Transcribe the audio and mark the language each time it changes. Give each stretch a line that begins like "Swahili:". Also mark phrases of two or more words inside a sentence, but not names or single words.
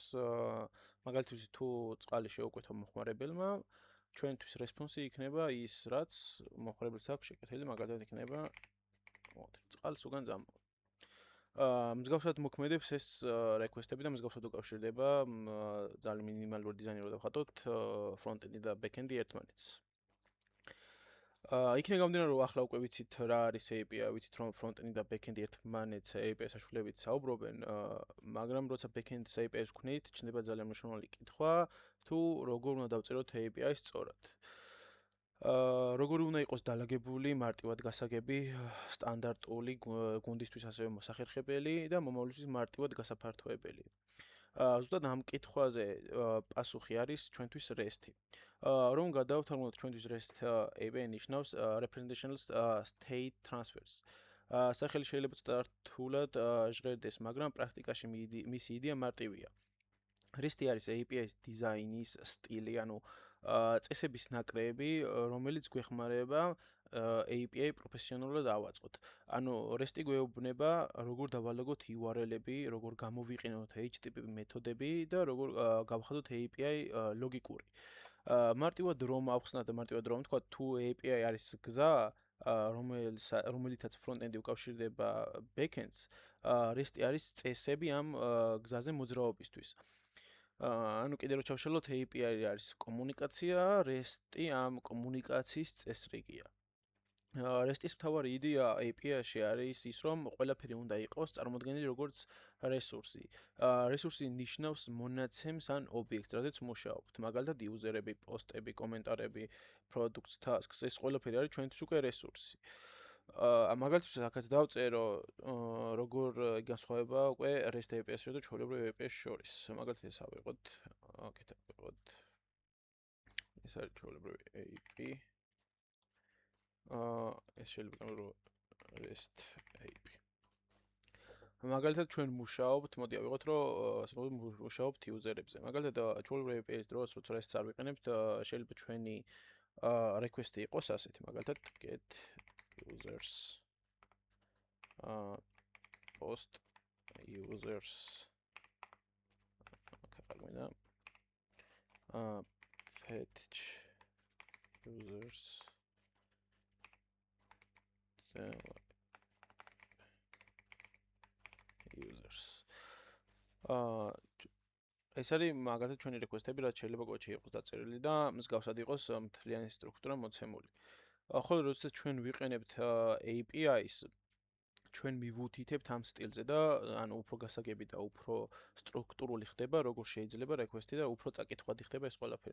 Georgian: მაგალითად, თუ წყალი შეუკვეთა მომხმარებელმა, ჩვენთვის response-ი იქნება ის, რაც მომხმარებელს აქვს შეკეთილი, მაგალითად იქნება წყალს უკან წამოვა. მსგავსად მოქმედებს ეს request-ები და მსგავსად უკავშირდება ძალიან მინიმალური დიზაინი რო დავხატოთ front-end-ი და back-end-ი ერთმანეთს. იქნება გამომდინარე, რომ ახლა უკვე ვიცით რა არის API, ვიცით რომ front-end-ი და back-end-ი ერთმანეთს API-ს საშუალებით საუბრობენ, მაგრამ როცა back-end-ის API-ს ვქნით, ჩნდება ძალიან მნიშვნელოვანი კითხვა, თუ როგორ უნდა დავწეროთ API-ს სწორად. როგორი უნდა იყოს დალაგებული, მარტივად გასაგები, სტანდარტული, გუნდისთვის ასევე მოსახერხებელი და მომავლისთვის მარტივად გასაფართოებელი. ზუსტად ამ კითხვაზე პასუხი არის ჩვენთვის REST-ი. რომ გადავთვალოთ ჩვენთვის REST API ნიშნავს
English: representational state transfers.
Georgian: სახელი შეიძლება ცოტა რთულად ჟღერდეს, მაგრამ პრაქტიკაში მისი იდეა მარტივია. REST-ი არის API-ის დიზაინის სტილი, ანუ წესების ნაკრები, რომელიც გვეხმარება API პროფესიონალურად ავაწყოთ. ანუ REST-ი გვეუბნება, როგორ დავალაგოთ URL-ები, როგორ გამოვიყენოთ HTTP მეთოდები და როგორ გავხადოთ API ლოგიკური. მარტივად რომ ავხსნათ და მარტივად რომ ვთქვა, თუ API არის გზა, რომელიცაც front-end-ი უკავშირდება back-end-ს, REST-ი არის წესები ამ გზაზე მოძრაობისთვის. ანუ კიდე რომ ჩავშალოთ, API არის კომუნიკაცია, REST-ი ამ კომუნიკაციის წესრიგია. REST-ის მთავარი იდეა API-ში არის ის, რომ ყველაფერი უნდა იყოს წარმოდგენილი როგორც რესურსი. რესურსი ნიშნავს მონაცემს ან ობიექტს, რაზეც მუშაობთ. მაგალითად, იუზერები, პოსტები, კომენტარები,
English: products, tasks,
Georgian: ეს ყველაფერი არის ჩვენთვის უკვე რესურსი. მაგალითად, აქაც დავწერო, როგორ განსხვავება უკვე REST API-სა და ჩვეულებრივ API-ს შორის. მაგალითად, ეს ავიღოთ, აქეთ ავიღოთ. ეს არის ჩვეულებრივი API. ეს შეიძლება რომ REST API. მაგალითად, ჩვენ მუშაობთ, მოდი ავიღოთ, რომ მუშაობთ იუზერებზე. მაგალითად, ჩვეულებრივ API-ის დროს, როცა REST-ს არ ვიყენებთ, შეიძლება ჩვენი request-ი იყოს ასეთი, მაგალითად,
English: get users post users fetch users
Georgian: users ეს არის მაგალითად ჩვენი request-ები, რაც შეიძლება კოდში იყოს დაწერილი და მსგავსად იყოს მთლიანი სტრუქტურა მოცემული. ხოლო როდესაც ჩვენ ვიყენებთ API-ს, ჩვენ მივუთითებთ ამ სტილზე და ანუ უფრო გასაგები და უფრო სტრუქტურული ხდება, როგორ შეიძლება request-ი და უფრო წაკითხვადი ხდება ეს ყველაფერი.